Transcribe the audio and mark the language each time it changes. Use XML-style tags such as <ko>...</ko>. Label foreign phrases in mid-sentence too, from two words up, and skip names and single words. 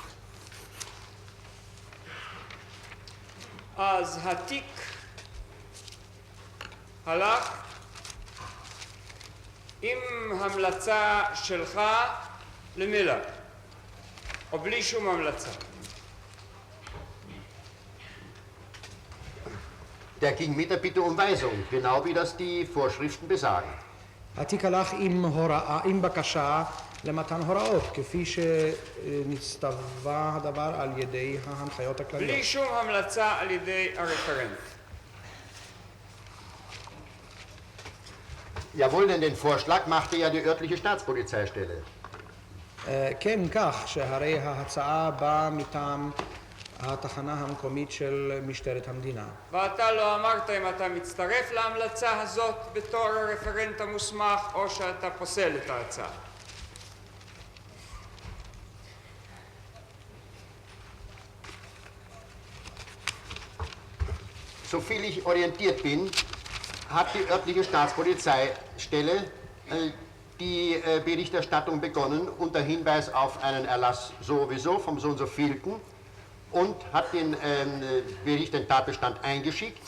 <he>אז התיק הלך עם המלצה שלך למילר, או בלי שום המלצה.</he> <de>Der ging mit der Bitte um Weisung, genau wie das die Vorschriften besagen.</de> <he>התיק הלך עם בקשה למתן הוראות, כפי שנצטווה הדבר על ידי ההנחיות הכלליות. בלי שום המלצה על ידי הרפרנט.</he> <de>Jawohl, denn den Vorschlag machte ja die örtliche Staatspolizeistelle.</de> <he>כן, כך, שהרי ההצעה באה מטעם התחנה המקומית של משטרת המדינה. ואתה לא אמרת אם אתה מצטרף להמלצה הזאת בתור הרפרנט המוסמך, או שאתה פוסל את ההצעה.</he> <de>Soviel ich orientiert bin, hat die örtliche Staatspolizeistelle die Berichterstattung begonnen unter Hinweis auf einen Erlass sowieso vom so und so vielten und hat den Bericht, den Tatbestand eingeschickt.</de>